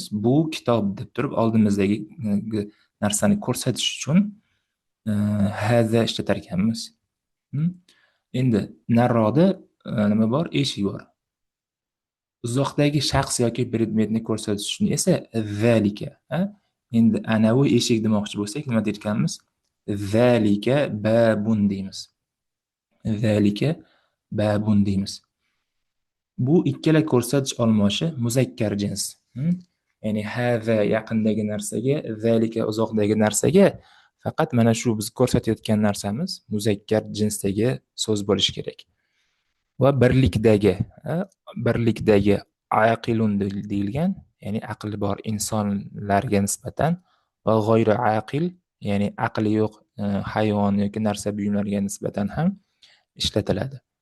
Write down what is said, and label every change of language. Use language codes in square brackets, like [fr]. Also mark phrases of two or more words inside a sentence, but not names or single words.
[uz] Bu kitob deb turib oldimizdagi narsani ko'rsatish uchun hada ishlatar ekanmiz. Endi nariroqda nima bor? Eshik bor. Uzoqdagi shaxs yoki predmetni ko'rsatish uchun esa zalika. Endi anavi eshik demoqchi bo'lsak, nima deyotganmiz? [ar] ذلك باب deymiz. ذلك باب deymiz. [uz] Bu ikkala ko'rsatish olmoshi muzakkar jins. Ya'ni hava yaqindagi narsaga, zalika uzoqdagi narsaga faqat mana shu biz ko'rsatayotgan narsamiz muzakkar jinsdagi so'z bo'lishi kerak. Va birlikdagi aqilun deyilgan, ya'ni aqli bor insonlarga nisbatan, va [ar] غير عاقل, [uz] ya'ni aqli yo'q hayvon yoki narsa buyumlarga nisbatan ham ishlatiladi.